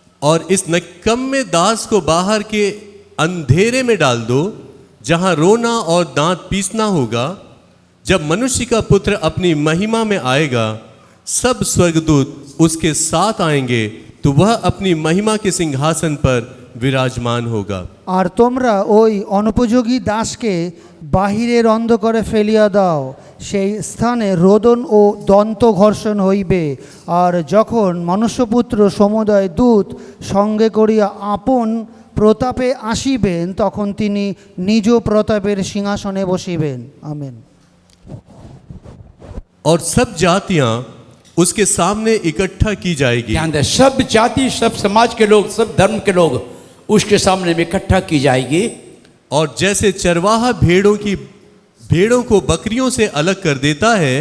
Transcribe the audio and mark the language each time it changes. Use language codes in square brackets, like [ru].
[hi] और इस निकम्मे दास को बाहर के अंधेरे में डाल दो, जहां रोना और दांत पीसना होगा। जब मनुष्य का पुत्र अपनी महिमा में आएगा, सब स्वर्गदूत उसके साथ आएंगे, तो वह अपनी महिमा के सिंहासन पर विराजमान होगा। [bn] আর তোমরা ওই অনুপযোগী দাসকে বাহিরের অন্ধকারে ফেলিয়া দাও, সেই স্থানে রোদন ও দন্ত ঘর্ষণ হইবে। আর যখন মনুষ্যপুত্র সমুদয় দূত সঙ্গে করিয়া আপন প্রতাপে আসিবেন, তখন তিনি নিজ প্রতাপের সিংহাসনে বসিবেন। আমেন। [hi] और सब जातियां उसके सामने इकट्ठा की जाएगी। ध्यान दें, सब जाति, सब समाज के लोग, सब धर्म के लोग उसके सामने में इकट्ठा की जाएगी। और जैसे चरवाहा भेड़ों को बकरियों से अलग कर देता है,